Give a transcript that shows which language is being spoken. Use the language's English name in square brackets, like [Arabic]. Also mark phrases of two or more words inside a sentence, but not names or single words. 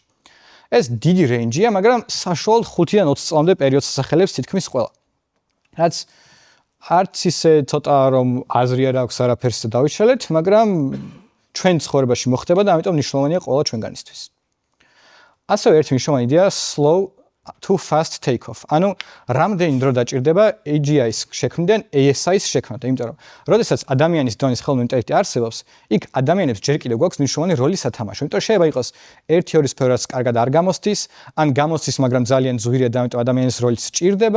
[Georgian] ეს დიდი რეინჯია, მაგრამ საშუალოდ 5-დან 20 წლამდე პერიოდს ასახელებს თითქმის ყველა. რაც არც ისე ცოტა რომ აზრი არ აქვს არაფერს დავიშალეთ, მაგრამ ჩვენ ცხოვრებაში მოხდება და ამიტომ მნიშვნელოვანია ყველა ჩვენგანისთვის. ასევე ერთი მნიშვნელოვანი იდეა [English] slow to fast take off. [Georgian] ანუ რამდენი დრო დაჭირდება AGI-ის შექმნიდან ASI-ის შექმნამდე, იმიტომ რომ როდესაც ადამიანის დონის ხელოვნური ინტელექტი არსებობს, იქ ადამიანებს ჯერ კიდევ გვაქვს მნიშვნელოვანი როლი სათამაშო. იმიტომ შეიძლება იყოს 1-2 სფეროც კარგად არ გამოსდის, ან გამოსდის, მაგრამ ძალიან ძვირია და ამიტომ ადამიანის როლიც სჭირდება.